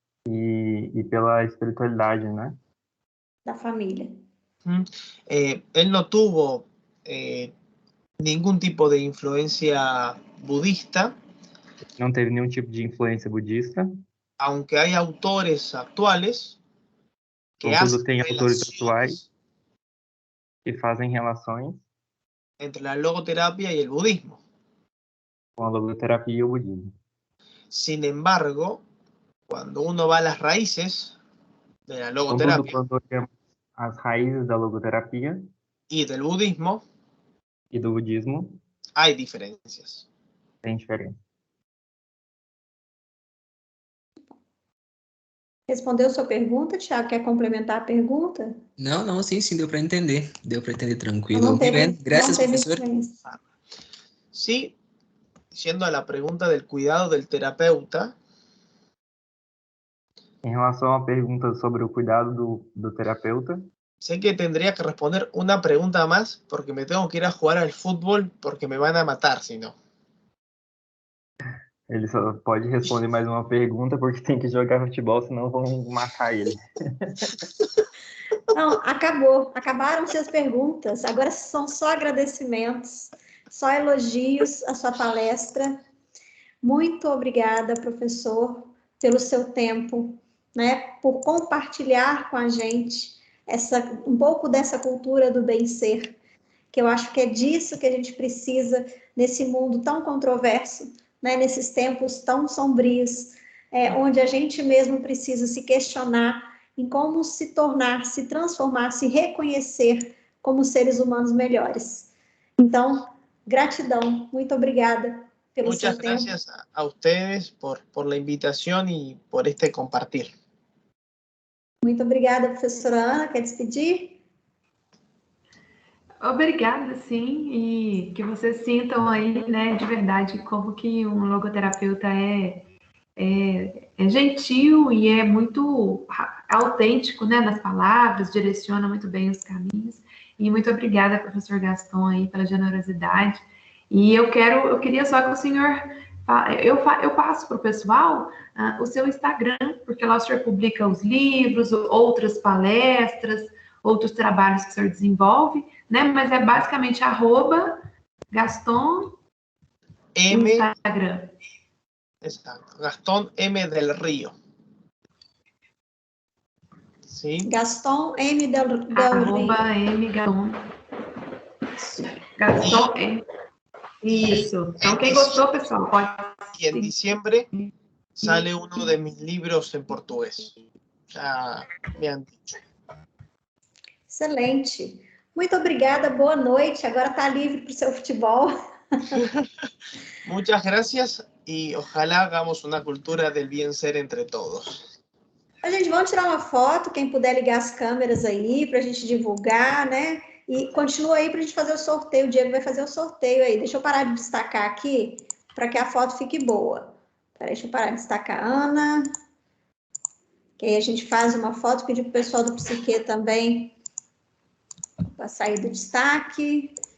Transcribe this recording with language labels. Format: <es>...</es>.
<pt>E pela espiritualidade, né? Da família.</pt> <es>Él no tuvo ningún tipo de influencia budista.</es> <pt>Não teve nenhum tipo de influência budista.</pt> <es>Aunque hay autores actuales que</es> <pt>tem autores atuais que fazem relações</pt> <es>entre la logoterapia y el budismo.</es> <pt>Com a logoterapia e o budismo.</pt> <es>Sin embargo, cuando uno va a las raíces de la logoterapia</es> <pt>quando olhamos as raízes da logoterapia</pt> <es>y del budismo,</es> <pt>e do budismo,</pt> <es>hay diferencias.</es> <pt>Tem diferença. Respondeu sua pergunta, Thiago? Quer complementar a pergunta? Não, sim, deu para entender. Deu para entender tranquilo. Não teve,</pt> <es>Gracias,</es> <pt>não teve professor. influência.</pt> <es>Sí, yendo a la pregunta del cuidado del terapeuta.</es> <pt>Em relação à pergunta sobre o cuidado do terapeuta,</pt> <es>sé que tendría que responder una pregunta más porque me tengo que ir a jugar al fútbol porque me van a matar, si no.</es> <pt>Ele só pode responder mais uma pergunta porque tem que jogar futebol, senão vão matar ele. Não, acabaram-se as perguntas, agora são só agradecimentos, só elogios à sua palestra. Muito obrigada, professor, pelo seu tempo, né, por compartilhar com a gente um pouco dessa cultura do bem-ser, que eu acho que é disso que a gente precisa nesse mundo tão controverso, né, nesses tempos tão sombrios, onde a gente mesmo precisa se questionar em como se tornar, se transformar, se reconhecer como seres humanos melhores. Então, gratidão, muito obrigada pelo seu tempo.</pt> <es>Muchas gracias a ustedes por la invitación y por este compartir.</es> <pt>Muito obrigada, professora Ana, quer despedir? Obrigada, sim, e que vocês sintam aí, né, de verdade, como que um logoterapeuta é gentil e é muito autêntico, né, nas palavras, direciona muito bem os caminhos. E muito obrigada, professor Gaston, aí, pela generosidade. E eu queria só que o senhor, eu passo para o pessoal o seu Instagram, porque lá o senhor publica os livros, outras palestras, outros trabalhos que o senhor desenvolve, né? Mas é basicamente @Gaston M. Instagram.</pt> <es>Exacto, Gastón M. del Río. ¿Sí? Gaston M. del Río. @M.</es> <pt>Gaston M. Isso. Então, quem gostou, pessoal, pode...</pt> <es>Y en diciembre sale uno de mis libros en portugués. Ya me han dicho. Excelente.</es> <pt>Muito obrigada, boa noite. Agora está livre para o seu futebol.</pt> <es>Muchas gracias y ojalá hagamos una cultura del bien ser entre todos.</es> <pt>A gente, vamos tirar uma foto, quem puder ligar as câmeras aí para a gente divulgar, né? E continua aí para a gente fazer o sorteio. O Diego vai fazer o sorteio aí. Deixa eu parar de destacar aqui para que a foto fique boa. Peraí, deixa eu parar de destacar a Ana. Que aí a gente faz uma foto, pedir para o pessoal do Psique também para sair do destaque.</pt>